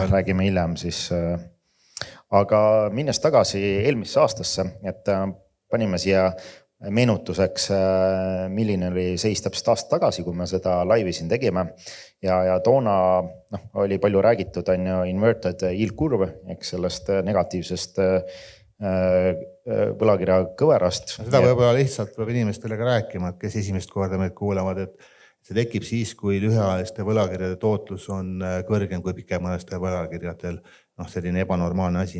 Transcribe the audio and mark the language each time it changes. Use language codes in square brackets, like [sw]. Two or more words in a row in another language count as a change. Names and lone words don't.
[et] Räägime hiljem siis. Aga minnes tagasi eelmisse aastasse, et panime siia meenutuseks, milline oli seis täpselt aasta tagasi, kui me seda laivi siin tegime. Ja toona oli palju räägitud on ju [en] inverted yield curve, [et] eks sellest negatiivsest võlakirja kõverast. Seda võib-olla lihtsalt peab inimestele ka rääkima, et kes esimest korda meid kuulavad, et see tekib siis, kui lühiajaliste võlakirjade tootlus on kõrgem kui pikemaajaliste võlakirjadel. Selline ebanormaalne asi.